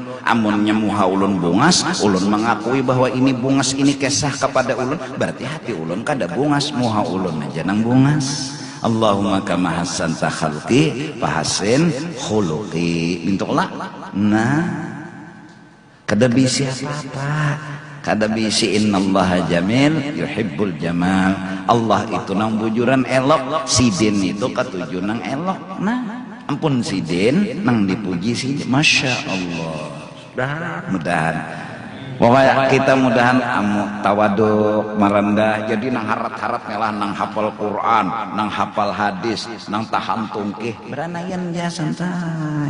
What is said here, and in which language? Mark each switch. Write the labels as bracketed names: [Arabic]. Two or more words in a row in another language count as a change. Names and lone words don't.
[Banjar] Amunnya muha ulun bungas, ulun mengakui bahwa ini bungas ini kesah kepada ulun, berarti hati ulun kada bungas, muha ulun aja nang bungas. [Arabic] اللهم كما حسنت خلقي فحسن خلقي. [Banjar] Bentuklah. Nah, kada bisa apa-apa. kada bisi [Arabic] إن الله جميل يحب الجمال. [Banjar] Allah itu nang bujuran elok, sidin itu katuju nang elok. Nah ampun sidin nang dipuji sidin, [Arabic] ما شاء الله. [Banjar] Mudahan pokoknya kita mudahan amu tawaduk merendah jadi nang harat-harat ngelah nang hafal Quran, nang hafal hadis, nang tahan tungkih beranayan ya santai.